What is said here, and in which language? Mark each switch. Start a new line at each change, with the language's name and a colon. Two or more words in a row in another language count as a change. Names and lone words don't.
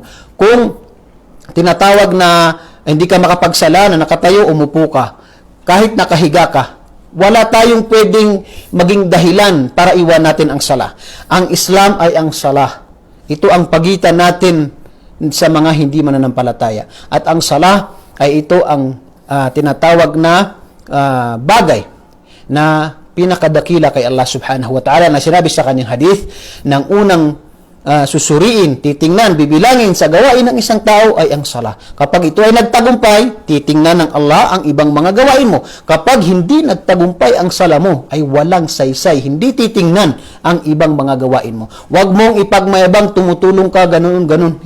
Filipino: Kung tinatawag na hindi ka makapagsala, na nakatayo, umupo ka, kahit nakahiga ka, wala tayong pwedeng maging dahilan para iwan natin ang sala. Ang Islam ay ang sala. Ito ang pagitan natin sa mga hindi mananampalataya. At ang sala ay ito ang tinatawag na bagay na pinakadakila kay Allah
Arabic: سبحانه وتعالى
Filipino: na sinabi sa kanyang hadith ng unang susuriin, titingnan, bibilangin sa gawain ng isang tao ay ang sala. Kapag ito ay nagtagumpay, titingnan ng Allah ang ibang mga gawain mo. Kapag hindi nagtagumpay ang sala mo, ay walang saysay. Hindi titingnan ang ibang mga gawain mo. Huwag mong ipagmayabang tumutulong ka, ganun.